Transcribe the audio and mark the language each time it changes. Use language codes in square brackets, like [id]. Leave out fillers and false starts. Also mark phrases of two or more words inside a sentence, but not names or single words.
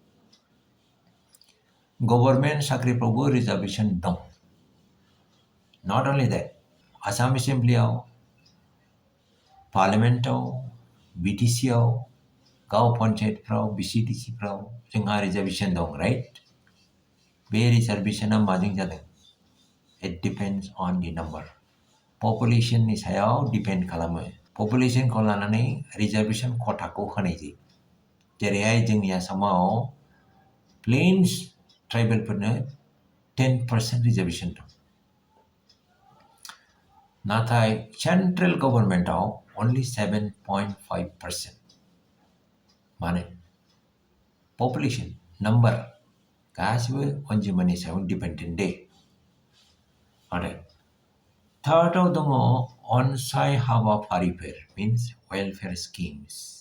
[brx] गभर्नमेन्ट साख्रिफ्रावबो रिजार्भेशन दं. [en] not only that, [brx] आसाम एसेमब्लियाव, पार्लियामेन्टआव, BTCआव गाव पन्चायतफ्राव BCDCफ्राव जोंहा रिजार्भेसन दं राइट बे रिजार्भेसना माजों जादों [en] it depends on the number [brx] पपुलेसननि सायाव डिपेन्ड खालामो पपुलेसनखौ लानानै रिजार्भेसन खथाखौ होनाय जायो जेरैहाय जोंनि आसामाव [en] plains tribalphorno [brx] 10% रिजार्भेसन दं नाथाय [en] central governmentao [brx] only 7.5% माने [en] population number [brx] गासिबो अनजिमानि सायाव डिपेन्डेन्ट दे आरो थार्डआव दङ अनसाय हाबाफारिफोर [en] means welfare schemes